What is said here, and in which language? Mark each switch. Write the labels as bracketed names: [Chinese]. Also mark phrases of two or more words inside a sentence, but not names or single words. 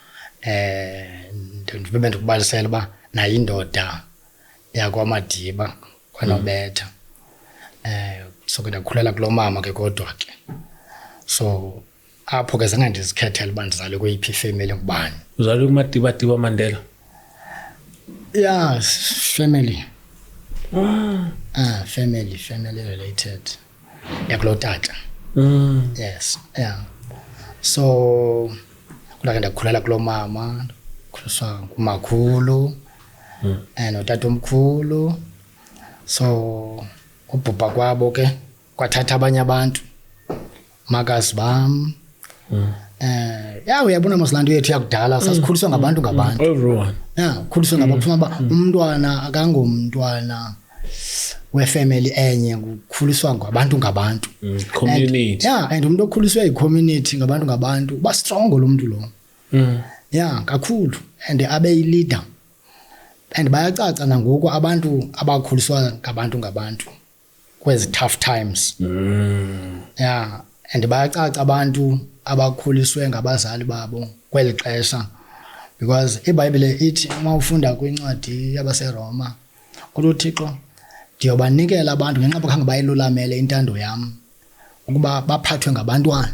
[Xhosa] ndibe ndikubalisela uba nayo indoda yakwamadiba kwanobetha so ke ndakhulela kuloo mama ke kodwa ke so apho ke zange ndizikhethele uba ndizalwe kweyiphi ifamily ngubani. Uzalwe kuMadiba Mandela? [English] Yeah, family. Family related. [Xhosa] Yakulo tata. [English] Yes, yeah. [Xhosa] So kulake ndakhulela kuloo mama, khuliswa ngumakhulu notata omkhulu. So ubhubha kwabo ke kwathatha abanye abantu, makazi bam. Uyabona mosilanto yethu yakudala sasikhuliswa ngabantu [English] everyone. [Xhosa] Khuliswa ngabantu ba umntwana akangomntwana wefamily enye ukukhuliswa ngabantu [English] community. [Xhosa] And umuntu okhuliswe yicommunity ngabantu ba strong lo muntu lo. Kakhulu and abe leader. And bayacaca nangoku abantu abakhuliswa ngabantu kwezi [English] tough times. [Xhosa] And bayacaca abantu abakhuliswe ngabazali babo kweli xesha because iBhayibhile ithi uma ufunda kwincwadi yabaseRoma uThixo ndiyobanikela abantu ngenxa bakhange bayilulamele intando yam ukuba baphathwe ngabantwana.